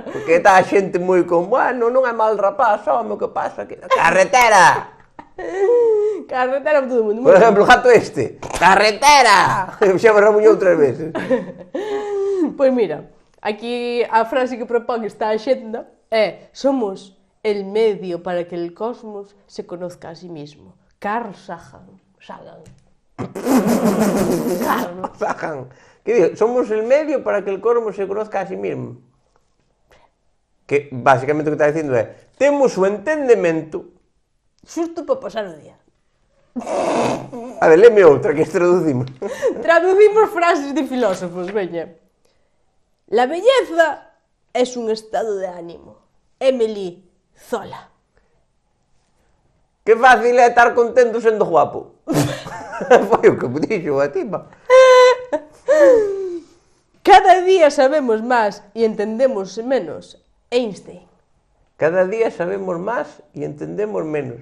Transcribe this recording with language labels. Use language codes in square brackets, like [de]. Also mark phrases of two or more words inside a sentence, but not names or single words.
[gl] porque está a xente moi con, bueno, non é mal rapaz, home, o que pasa que... Carretera! Carretera para todo o mundo. Por exemplo, o gato este, carretera! Xa me ramuñou 3 veces. Pois mira, aquí a frase que propón esta axenda é: [es] somos el medio para que el cosmos se conozca a sí mismo. Carl Sagan. Sagan. Que digo, somos el medio para que el cosmos se conozca a sí mismo. [gl] Que, basicamente, o que está dicindo é, temos o entendemento... Xusto para pasar o día. A ver, léeme outra, que traducimos. Traducimos frases de filósofos, veña. [es] La belleza es un estado de ánimo. Emily Zola. [gl] Que fácil é estar contento sendo guapo. Foi o que me dixo a tipa. Cada día sabemos máis e entendemos menos. Einstein. Cada día sabemos máis e entendemos menos.